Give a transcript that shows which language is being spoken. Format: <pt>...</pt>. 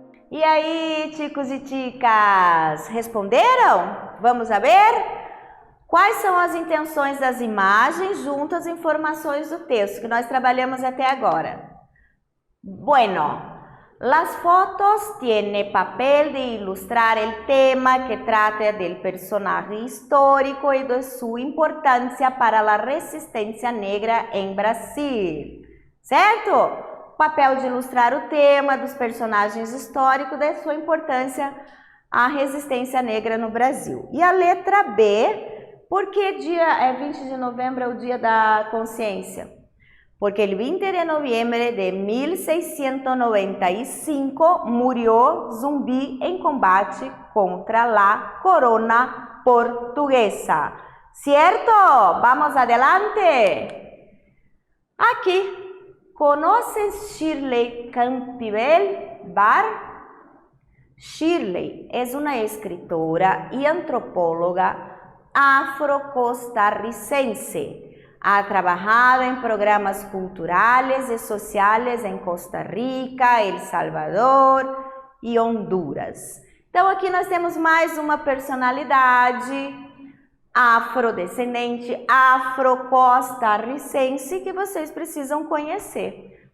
<pt>E aí, ticos e ticas, responderam?</pt> <es>Vamos a ver?</es> <pt>Quais são as intenções das imagens junto às informações do texto que nós trabalhamos até agora?</pt> <es>Bueno, las fotos tienen papel de ilustrar el tema que trata del personaje histórico y de su importancia para la resistencia negra en Brasil,</es> <pt>certo? Papel de ilustrar o tema dos personagens históricos da sua importância à resistência negra no Brasil. E a letra B, por que dia 20 de novembro é o Dia da Consciência?</pt> <es>Porque el 20 de noviembre de 1695 murió Zumbi en combate contra la corona portuguesa. ¿Cierto? Vamos adelante. Aquí. ¿Conoces Shirley Campbell Barr? Shirley es una escritora y antropóloga afro-costarricense. Ha trabajado en programas culturales y sociales en Costa Rica, El Salvador e Honduras.</es> <pt>Então aqui nós temos mais uma personalidade afrodescendente, afro-costarricense que vocês precisam conhecer.</pt>